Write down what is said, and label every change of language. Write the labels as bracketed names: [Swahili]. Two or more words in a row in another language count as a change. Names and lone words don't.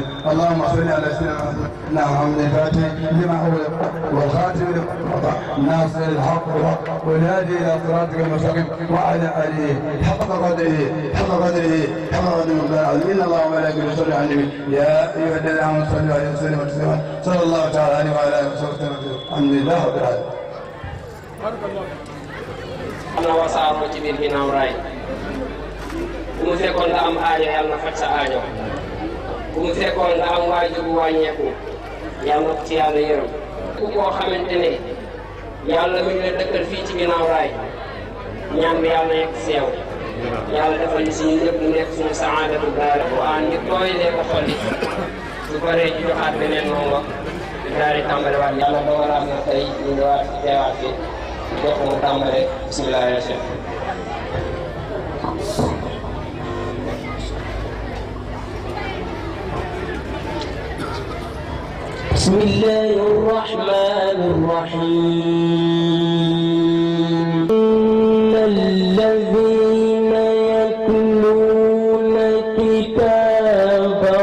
[Arabic] اللهم صل على سيدنا محمد الفاتح لما أغلق والخاتم لما قطع ناصر الحق بالحق والهادي الى صراطك المستقيم وعلى اله حق قدره ان الله وملائكته يصلون على النبي يا ايها الذين امنوا صلوا عليه وسلموا تسليما صلى الله تعالى عليه وعلى اله وصحبه الحمد لله رب العالمين. [Wolof] ana wasaaroo ci biir ginnaaw raay ku mu fekkoon nga am aajo yàlla na faj sa aajo ku mu fekkoon nga am waajur bu wàññeeku yàlla na ko ci yàlla yërëm ku koo xamante ne yàlla mi ngi la dëkkal fii ci ginnaaw raay ñaan bi yàlla na yegg si yow yàlla defal ñu si ñun ñëpp ñu nekk suñu saadatu daara bu aan ñu tooylee ko xol yi su paree ñu joxaat beneen ndongo daal di tàmbaliwaat yàlla dogalaat na tey ñu ñëwaat ci teewaat fi jox mu tàmbale [Arabic] بسم الله يا شيخ. بسم الله الرحمن الرحيم إن الذين يتلون كتاب